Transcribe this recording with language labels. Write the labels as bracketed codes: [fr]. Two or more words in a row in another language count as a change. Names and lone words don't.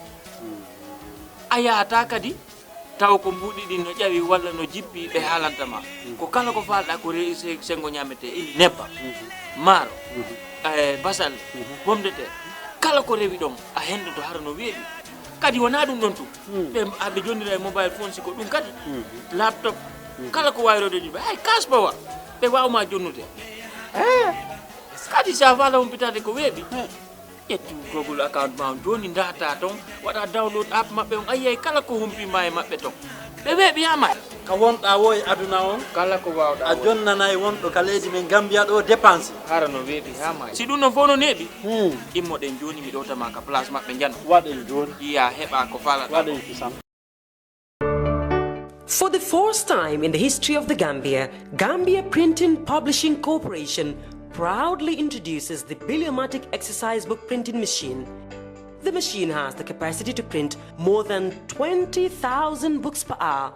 [ff] no weebi a yaata kadi taw ko mbudi din no jawi walla no jippi be halantama ko kala ko falda ko sengo nyamete ili nebba maro basal bomde te kala ko rewi don a hendo to harno weebi kadi wona dum don tu be abbe jondira [en] mobile phone [ff] siko dum kadi laptop kala ko wayrode di ay kasba wa be wawma jonnude kadi sa fala on pitade ko weebi yetti [en] Google account [ff] ma joni data ton wada [en] download app [ff] mabbe on ayay kala ko humpi may mabbe ton be weebi yama ka wonɗa wo e aduna on kala ko wawda a jonnanay wonɗo ka leydi men Gambia ɗo dépense harano weebi hama si dum no fono nebi immo den joni mi dota ma ka place mabbe janno waɗen joni iya heba ko fala waɗen kisam. [en] For the first time in the history of the Gambia, Gambia Printing Publishing Corporation proudly introduces the Biliomatic exercise book printing machine. The machine has the capacity to print more than 20,000 books per hour.